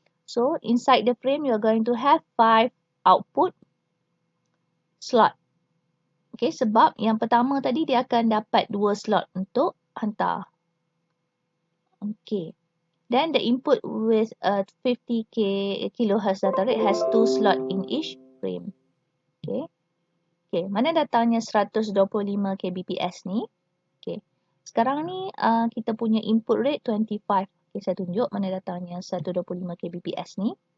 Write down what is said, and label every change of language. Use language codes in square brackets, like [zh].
[en] So, inside the frame you are going to have 5 output slot. [ms] Okay, sebab yang pertama tadi dia akan dapat 2 slot untuk hantar. Okay. [en] Then the input with 50 kHz data rate has 2 slot in each frame. [ms] Okay. Okay, mana datangnya 125 kbps ni? Okay. Sekarang ni kita punya input rate 25. Okay, saya tunjuk mana datangnya 125 kbps ni.